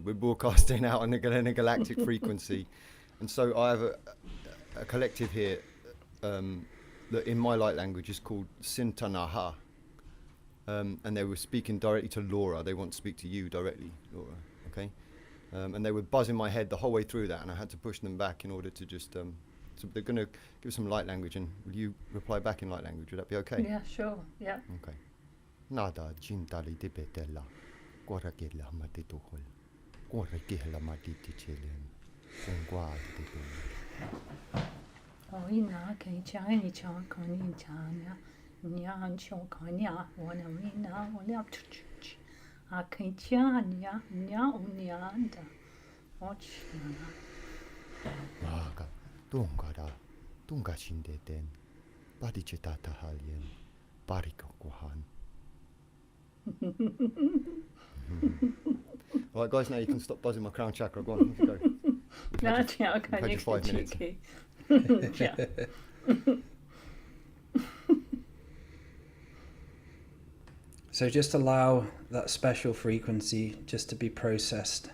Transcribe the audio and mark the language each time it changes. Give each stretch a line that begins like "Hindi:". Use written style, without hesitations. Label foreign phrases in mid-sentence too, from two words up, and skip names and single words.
English: We're broadcasting out on a galactic frequency, and so I have a collective here that in my light language is called Sintanaha, and they were speaking directly to Laura. They want to speak to you directly, Laura. Okay, and they were buzzing my head the whole way through that, and I had to push them back in order to just. So they're going to give some light language, and will you reply back in light language? Would that be okay? Yeah, sure. Yeah. Okay. Nada jintali de betella. Gora gela mati tohol. Gora gela mati tichelen. Gongwa de ben. Oh, ina ke chani cha kani chanya. Nya cho kanya wana mina wala ch. A ke chanya nya unyanda. Ochna. Maga. Dongara. Dunga shinde den. Badi chetata halien. Barika kohan. All right, guys, now you can stop buzzing my crown chakra. Go on, go. Yeah, You've okay. had your 5 minutes. Yeah. So just allow that special frequency just to be processed.